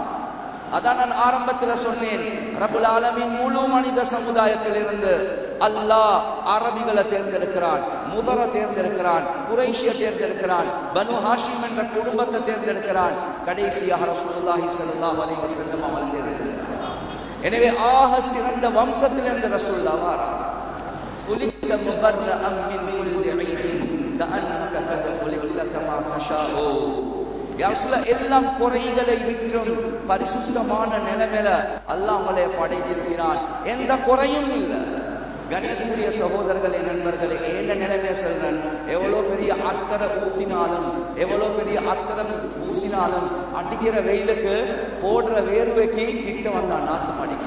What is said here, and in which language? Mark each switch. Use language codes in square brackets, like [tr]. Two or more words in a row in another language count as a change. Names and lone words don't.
[ta] அதான் நான் ஆரம்பத்தில் சொன்னேன், [ar] رب العالمين [ta] முழு மனித சமுதாயத்தில் இருந்து அல்லாஹ் அரபிகளை தேர்ந்தெடுக்கிறான், முதர தேர்ந்தெடுக்கிறான், குரைஷியை தேர்ந்தெடுக்கிறான், பனு ஹாஷிம் என்ற குடும்பத்தை தேர்ந்தெடுக்கிறான், கடைசியாக [ar] رسول الله صلى الله عليه وسلم [ta] அவங்களை தேர்ந்தெடுக்கிறான். எனவே ஆக சிறந்த வம்சத்தில் இருந்த ரசூலுல்லாஹ் வாராங்க. [ar] خُلِقْتَ مُبَرَّأً مِنْ كُلِّ عَيْبٍ كَأَنَّكَ قَدْ خُلِقْتَ كَمَا تَشَاءُ. يا رسول الله [ta] எல்லாம் குறைகளை விட்டும் பரிசுத்தமான நிலைமையில அல்லாஹ் உங்களை படைத்திருக்கிறான், எந்த குறையும் இல்லை. கணியத்துக்குரிய சகோதரர்களே, நண்பர்களே, என்ன நிலைமையை சொல்றேன், எவ்வளோ பெரிய அத்தரை ஊத்தினாலும் எவ்வளோ பெரிய அத்தரை பூசினாலும் அடிக்கிற வெயிலுக்கு போடுற வேர்வைக்கு கிட்ட வந்தான் நாத்தம் அடிக்கும்.